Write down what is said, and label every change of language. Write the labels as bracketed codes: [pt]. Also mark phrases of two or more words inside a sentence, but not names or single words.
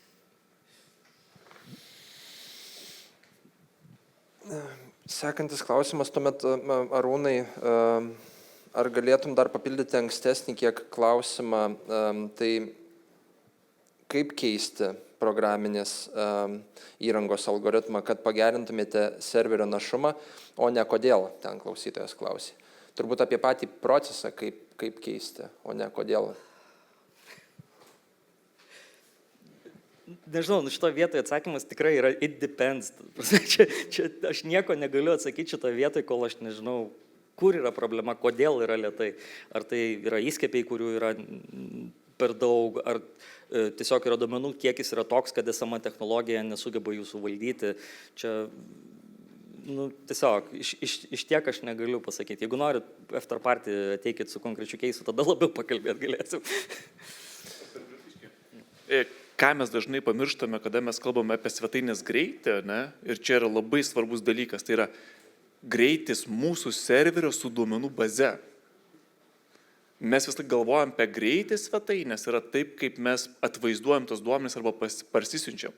[lt] Sekantis klausimas, tuomet, Arūnai, ar galėtum dar papildyti ankstesnį kiek klausimą, tai kaip keisti programinės įrangos algoritmą, kad pagerintumėte serverio našumą, o ne kodėl, ten klausytojas klausė. Turbūt apie patį procesą, kaip keisti, o ne kodėl. Nežinau, šitoje vietoje atsakymas tikrai yra [en] it depends. [lt] Čia aš nieko negaliu atsakyti šitoje vietoje, kol aš nežinau, kur yra problema, kodėl yra lėtai. Ar tai yra įskiepiai, kurių yra per daug, ar tiesiog yra duomenų kiekis yra toks, kad esama technologija nesugeba jų suvaldyti. Čia, tiesiog, iš tiek aš negaliu pasakyti. Jeigu norit [en] after party, [lt] ateikit su konkrečiu keisu, tada labiau pakalbėti galėsim. ką mes dažnai pamirštame, kada mes kalbame apie svetainės greitį, ne? Ir čia yra labai svarbus dalykas, tai yra greitis mūsų serverio su duomenų baze. Mes vis tik galvojam apie greitį svetainės, yra taip, kaip mes atvaizduojam tos duomenys arba parsisiunčiam.